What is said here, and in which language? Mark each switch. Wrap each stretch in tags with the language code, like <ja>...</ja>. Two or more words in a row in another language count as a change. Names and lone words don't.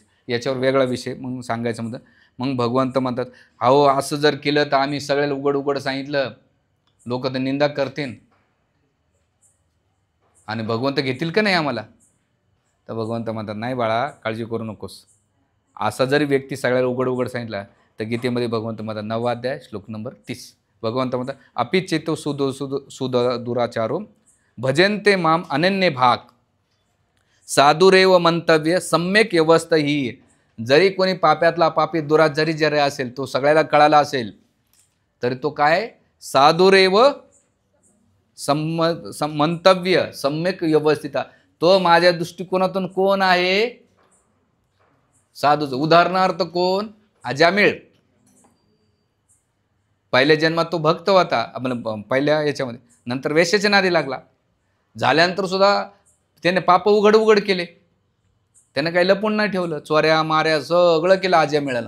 <mr>याच्यावर वेगळा विषय मग सांगायचं म्हणतं. मग भगवंत म्हणतात अहो असं जर केलं तर आम्ही सगळ्याला उघड उघड सांगितलं, लोक तर निंदा करतील आणि भगवंत घेतील का नाही आम्हाला. तर भगवंत म्हणतात नाही बाळा काळजी करू नकोस. असा जरी व्यक्ती सगळ्याला उघड उघड सांगितला तर गीतेमध्ये भगवंत म्हणतात 9वा अध्याय श्लोक नंबर 30 भगवंत म्हणतात</mr> <sa>अपि चेतो सुदुराचारो भजन्ते माम अनन्य भाग साधुरेव मंतव्य सम्यक व्यवस्था.</sa> <mr>ही जरी कोणी पाप्यातला पापी दुराचारी जरी असेल, तो सगळ्याला कळाला असेल तरी तो काय</mr> <sa>साधुरेव मंतव्य सम्यक व्यवस्थिता,</sa> <mr>तो माझ्या दृष्टिकोनातून कोण आहे साधूच. उदाहरणार्थ कोण, अजामिळ. पहिल्या जन्मात तो भक्त होता आपण पहिल्या याच्यामध्ये, नंतर वेश्याच्या नादी लागला. झाल्यानंतर सुद्धा त्याने पाप उघड उघड केले, त्याने काही लपून नाही ठेवलं, चोऱ्या माऱ्या सगळं केलं अजामिळाला.</mr>